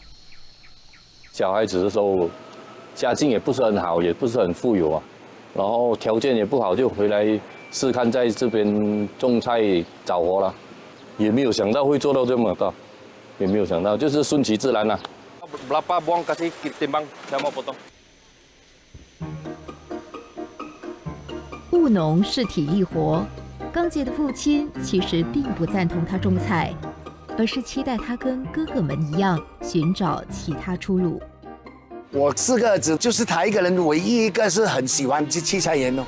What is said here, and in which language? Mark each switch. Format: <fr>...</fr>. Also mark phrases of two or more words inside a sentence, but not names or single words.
<zh>小孩子的时候，家境也不是很好，也不是很富有啊，然后条件也不好，就回来试看在这边种菜找活了，也没有想到会做到这么大，也没有想到，就是顺其自然啦。</zh> <ms>Berapa buang kasih timbang, saya mau potong。</ms> <zh>务农是体力活，刚杰的父亲其实并不赞同他种菜，而是期待他跟哥哥们一样寻找其他出路。我4个儿子，就是他一个人，唯一一个是很喜欢去器材园哦。</zh>